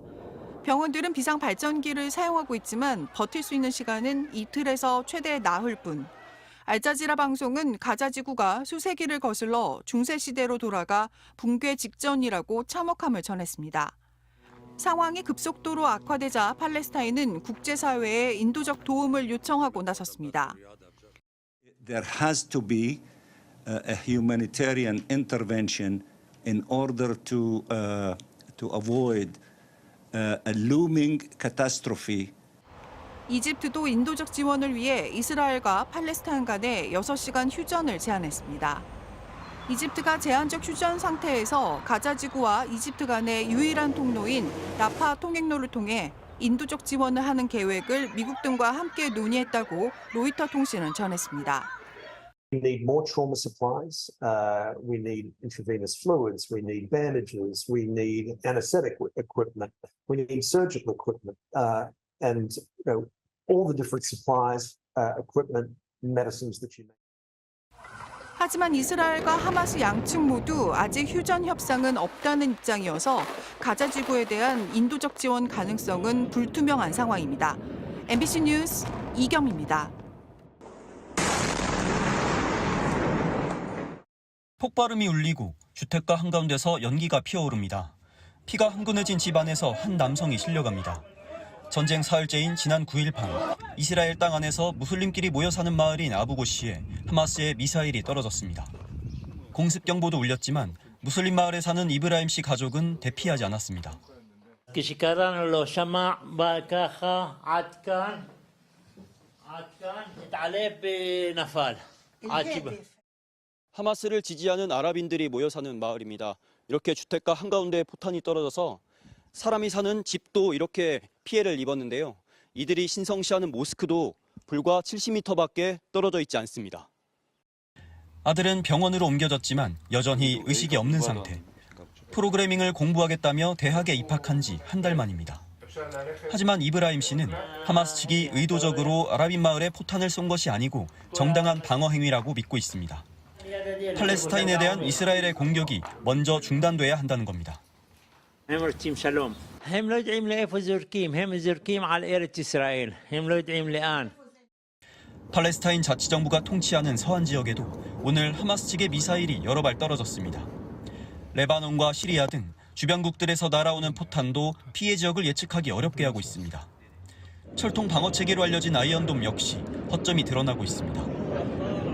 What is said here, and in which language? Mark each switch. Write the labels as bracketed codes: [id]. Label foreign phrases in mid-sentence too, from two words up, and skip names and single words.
[ko] 병원들은 비상 발전기를 사용하고 있지만 버틸 수 있는 시간은 이틀에서 최대 나흘 뿐. 알자지라 방송은 가자지구가 수세기를 거슬러 중세시대로 돌아가 붕괴 직전이라고 참혹함을 전했습니다. 상황이 급속도로 악화되자 팔레스타인은 국제사회에 인도적 도움을 요청하고 나섰습니다. [en] There has to be a humanitarian intervention in order to avoid a looming catastrophe. [ko] 이집트도 인도적 지원을 위해 이스라엘과 팔레스타인 간에 6시간 휴전을 제안했습니다. 이집트가 제한적 휴전 상태에서 가자지구와 이집트 간의 유일한 통로인 라파 통행로를 통해 인도적 지원을 하는 계획을 미국 등과 함께 논의했다고 로이터 통신은 전했습니다. [en] We need more trauma supplies. We need intravenous fluids. We need bandages. We need anesthetic equipment. We need surgical equipment, and all the different supplies, equipment, medicines that you need. [ko] 하지만 이스라엘과 하마스 양측 모두 아직 휴전 협상은 없다는 입장이어서 가자 지구에 대한 인도적 지원 가능성은 불투명한 상황입니다. MBC 뉴스 이경입니다. 폭발음이 울리고 주택가 한가운데서 연기가 피어오릅니다. 피가 흥건해진 집 안에서 한 남성이 실려갑니다. 전쟁 사흘째인 지난 9일 밤, 이스라엘 땅 안에서 무슬림끼리 모여 사는 마을인 아부고시에 하마스의 미사일이 떨어졌습니다. 공습 경보도 울렸지만 무슬림 마을에 사는 이브라임 씨 가족은 대피하지 않았습니다. [he] כשקראנו לו שמע בא ככה עד כאן התעלף ונפל עד שבא. [ko] 하마스를 지지하는 아랍인들이 모여 사는 마을입니다. 이렇게 주택가 한가운데 포탄이 떨어져서 사람이 사는 집도 이렇게 피해를 입었는데요. 이들이 신성시하는 모스크도 불과 70m밖에 떨어져 있지 않습니다. 아들은 병원으로 옮겨졌지만 여전히 의식이 없는 상태. 프로그래밍을 공부하겠다며 대학에 입학한 지 한 달 만입니다. 하지만 이브라임 씨는 하마스 측이 의도적으로 아랍인 마을에 포탄을 쏜 것이 아니고 정당한 방어 행위라고 믿고 있습니다. 팔레스타인에 대한 이스라엘의 공격이 먼저 중단돼야 한다는 겁니다. [he] הם רוצים שלום. הם לא יודעים לאיפה זורקים, הם זורקים על ארץ ישראל. הם לא יודעים לאן. [ko] 팔레스타인 자치정부가 통치하는 서한 지역에도 오늘 하마스 측의 미사일이 여러 발 떨어졌습니다. 레바논과 시리아 등 주변국들에서 날아오는 포탄도 피해 지역을 예측하기 어렵게 하고 있습니다. 철통 방어 체계로 알려진 아이언돔 역시 허점이 드러나고 있습니다.